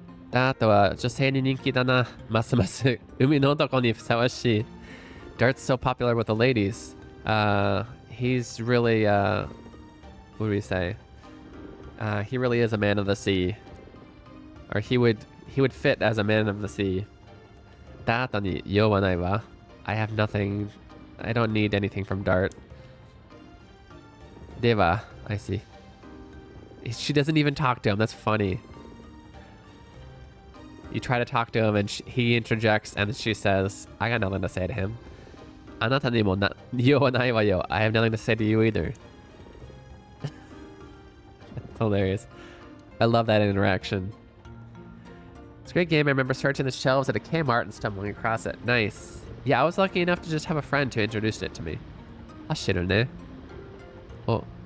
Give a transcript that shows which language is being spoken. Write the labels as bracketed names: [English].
[Japanese] ダートは女性に人気だな。ますます海の男にふさわしい。 [English] Dart's so popular with the ladies. He's really, what do we say? He really is a man of the sea. Or he would fit as a man of the sea. [Japanese] ダートに用はないわ. [English] I have nothing. I don't need anything from Dart. では, I see. She doesn't even talk to him. That's funny. You try to talk to him and he interjects and she says, I got nothing to say to him. [Japanese] あなたにも用はないわよ. [English] I have nothing to say to you either. That's hilarious. I love that interaction. It's a great game. I remember searching the shelves at a Kmart and stumbling across it. Nice. Yeah, I was lucky enough to just have a friend who introduced it to me. Ashirone. Oh.